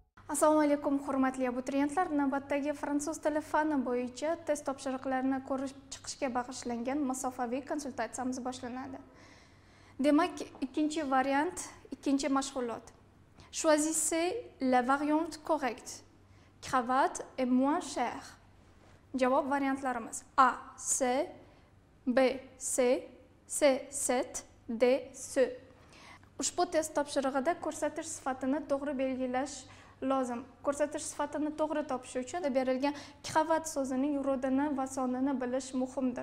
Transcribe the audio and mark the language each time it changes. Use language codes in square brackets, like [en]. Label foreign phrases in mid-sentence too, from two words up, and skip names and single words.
[uz] Assalomu alaykum, hurmatli abituriyentlar. Navbatdagi fransuz tili fani bo'yicha test topshiriqlarini ko'rib chiqishga bag'ishlangan masofaviy konsultatsiyamiz boshlanadi. Demak, ikkinchi variant, ikkinchi mashg'ulot. [fr] Choisissez la variante correcte. Cravate est moins chère. [uz] Javob variantlarimiz: A, C, B, C, C, 7, D, C. Ushbu test topshirig'ida ko'rsatish sifatini to'g'ri belgilash lozim. Ko'rsatish sifatini to'g'ri topish uchun berilgan kravat so'zining rodini va sonini bilish muhimdir.